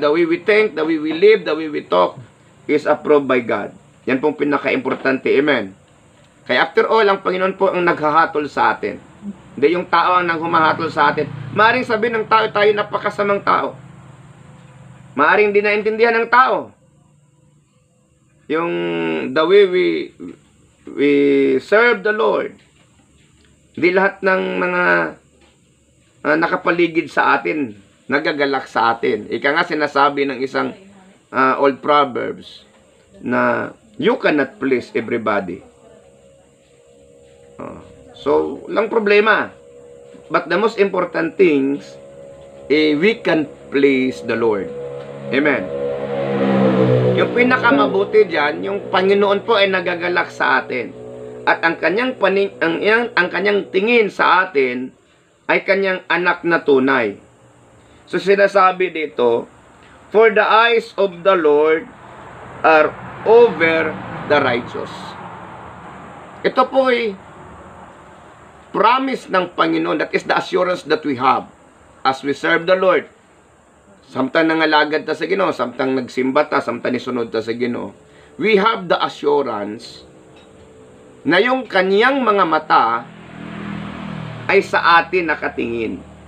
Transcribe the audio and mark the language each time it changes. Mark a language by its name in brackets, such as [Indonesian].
[English] The way we think, the way we live, the way we talk is approved by God. [Filipino] Yan pong pinaka-importante. Amen. Kaya after all, ang Panginoon po ang naghahatol sa atin. Hindi yung tao ang nanghumahatol sa atin. Maaring sabihin ng tao, tayo napakasamang tao. Maaring di naintindihan ng tao. [English] Yung the way we serve the Lord. [Filipino] Hindi lahat ng mga nakapaligid sa atin, nagagalak sa atin. Ika nga sinasabi ng isang old proverbs na [English] you cannot please everybody. [Filipino] So, lang problema. [English] But the most important things, we can please the Lord. [Filipino] Amen. Yung pinakamabuti dyan, yung Panginoon po ay nagagalak sa atin. At ang kanyang tingin sa atin ay kanyang anak na tunay. So sinasabi dito, [English] for the eyes of the Lord are over the righteous. [Filipino] Ito po ay promise ng Panginoon. [English] That is the assurance that we have as we serve the Lord. [Cebuano] Samtang nangalagad ta sa Ginoo, samtang nagsimba ta, samtang nisunod ta sa Ginoo, [English] we have the assurance [Filipino] na yung kaniyang mga mata ay sa atin nakatingin.